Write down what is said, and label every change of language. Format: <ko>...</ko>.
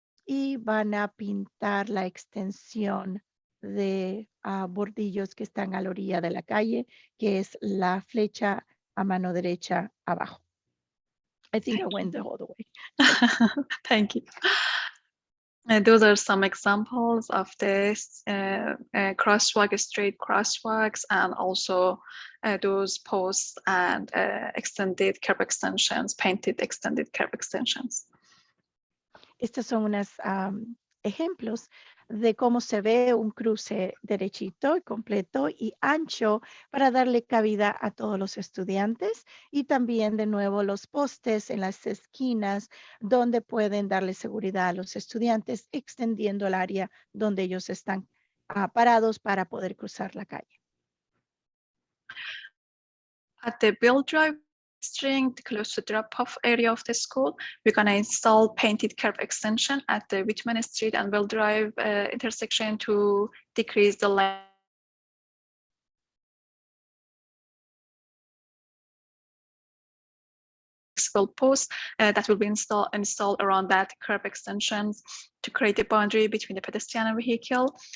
<es>Y van a pintar la extensión de bordillos que están a la orilla de la calle, que es la flecha a mano derecha abajo.</es> <en>I think I went the whole way. Thank you. Those are some examples of this crosswalk, straight crosswalks, and also those posts and extended curb extensions, painted extended curb extensions.</en> <es>Estos son unos ejemplos de cómo se ve un cruce derechito y completo y ancho para darle cabida a todos los estudiantes, y también de nuevo los postes en las esquinas donde pueden darle seguridad a los estudiantes, extendiendo el área donde ellos están parados para poder cruzar la calle.</es> <en>At the Bill Drive string close to the drop-off area of the school, we're going to install painted curb extension at the Whitman Street and Bill Drive intersection to decrease the length posts that will be installed around that curb extensions to create a boundary between the pedestrian and vehicle.</en>